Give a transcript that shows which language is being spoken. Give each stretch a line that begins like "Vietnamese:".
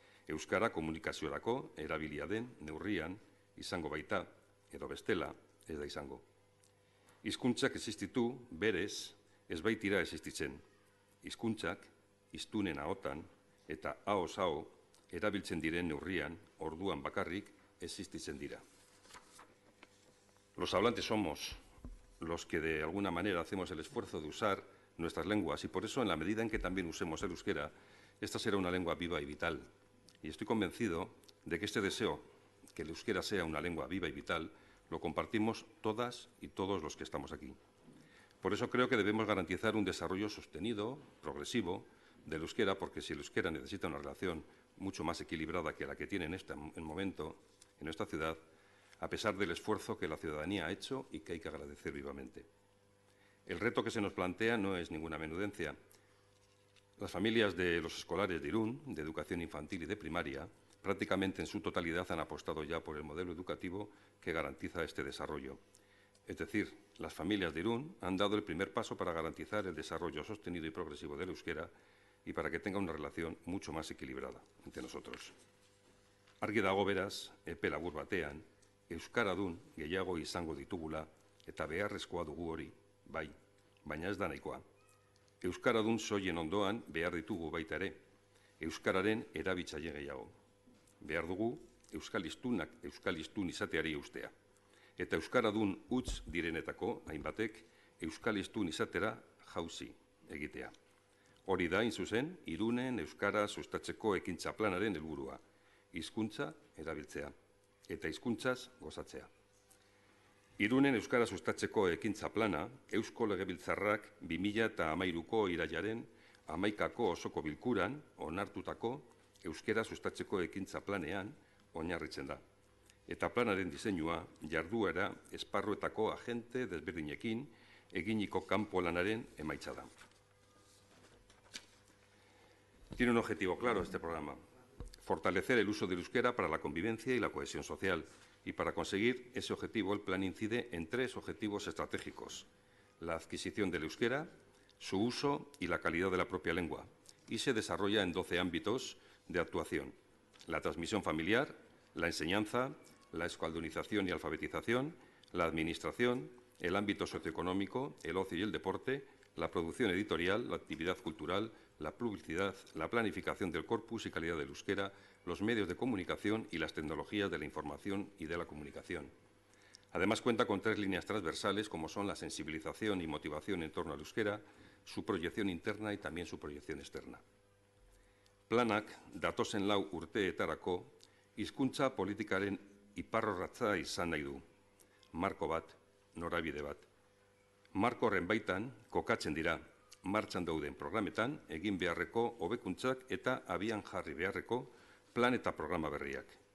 Basque: Euskara komunikaziorako erabilia den neurrian izango baita, edo bestela ez da izango. Hizkuntzak existitu berez ez baitira existitzen. Hizkuntzak hiztunen ahotan eta ahoz aho erabiltzen diren neurrian orduan bakarrik existitzen dira.
Spanish: Los hablantes somos los que de alguna manera hacemos el esfuerzo de usar nuestras lenguas y por eso en la medida en que también usemos el euskera, esta será una lengua viva y vital. Y estoy convencido de que este deseo, que el euskera sea una lengua viva y vital, lo compartimos todas y todos los que estamos aquí. Por eso creo que debemos garantizar un desarrollo sostenido, progresivo, del euskera, porque si el euskera necesita una relación mucho más equilibrada que la que tiene en este momento en nuestra ciudad, a pesar del esfuerzo que la ciudadanía ha hecho y que hay que agradecer vivamente. El reto que se nos plantea no es ninguna menudencia. Las familias de los escolares de Irún, de educación infantil y de primaria, prácticamente en su totalidad han apostado ya por el modelo educativo que garantiza este desarrollo. Es decir, las familias de Irún han dado el primer paso para garantizar el desarrollo sostenido y progresivo del euskera y para que tenga una relación mucho más equilibrada entre nosotros.
Basque: Argi dago beraz, epe labur batean, euskaradun gehiago izango ditugula eta beharrezkoa dugu hori, bai, baina ez da nahikoa. Euskaradun soien ondoan behar ditugu baita ere, euskararen erabiltzaile gehiago. Behar dugu euskal hiztun izateari eustea. Eta euskaradun utz direnetako hainbatek euskal hiztun izatera jauzi egitea. Hori da, hain zuzen, Irunen euskara sustatzeko ekintza planaren helburua, hizkuntza erabiltzea eta hizkuntzaz gozatzea. Irunen euskara sustatzeko ekintza plana Eusko Legebiltzarrak 2013ko irailaren 11ko osoko bilkuran onartutako euskara sustatzeko ekintza planean oinarritzen da. Eta planaren diseinua jarduera esparruetako agente desberdinekin eginiko kanpo lanaren emaitza da.
Spanish: Tiene un objetivo claro este programa: fortalecer el uso del euskera para la convivencia y la cohesión social. Y para conseguir ese objetivo, el plan incide en 3 objetivos estratégicos: la adquisición del euskera, su uso y la calidad de la propia lengua. Y se desarrolla en 12 ámbitos de actuación: la transmisión familiar, la enseñanza, la euskaldunización y alfabetización, la administración, el ámbito socioeconómico, el ocio y el deporte, la producción editorial, la actividad cultural, la publicidad, la planificación del corpus y calidad del euskera, los medios de comunicación y las tecnologías de la información y de la comunicación. Además, cuenta con 3 líneas transversales, como son la sensibilización y motivación en torno al euskera, su proyección interna y también su proyección externa.
Basque: Planak datozen 4 urteetarako hizkuntza politikaren iparrorratza izan nahi du. Marko bat, norabide bat. Marko horren baitan kokatzen dira martxan dauden programetan egin beharreko hobekuntzak eta abian jarri beharreko plan eta programa berriak.